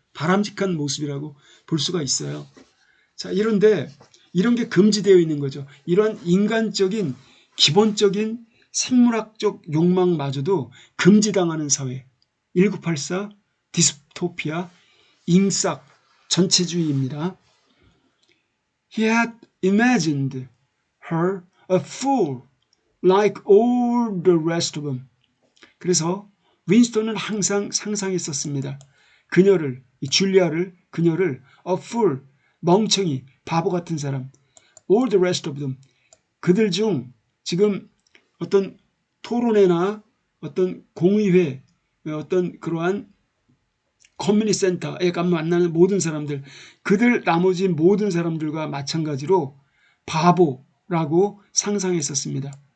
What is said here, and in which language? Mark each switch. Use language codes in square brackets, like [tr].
[ko] 바람직한 모습이라고 볼 수가 있어요. 자, 이런데 이런 게 금지되어 있는 거죠. 이런 인간적인 기본적인 생물학적 욕망마저도 금지당하는 사회. 1984 디스토피아 잉싹 전체주의입니다. [en] He had imagined her a fool like all the rest of them. [ko] 그래서 윈스턴은 항상 상상했었습니다. 그녀를, 이 줄리아를, 그녀를 a fool, 멍청이, 바보 같은 사람. [en] all the rest of them. [ko] 그들 중 지금 어떤 토론회나 어떤 공의회, 어떤 그러한 커뮤니티 센터에 가면 만나는 모든 사람들, 그들 나머지 모든 사람들과 마찬가지로 바보라고 상상했었습니다.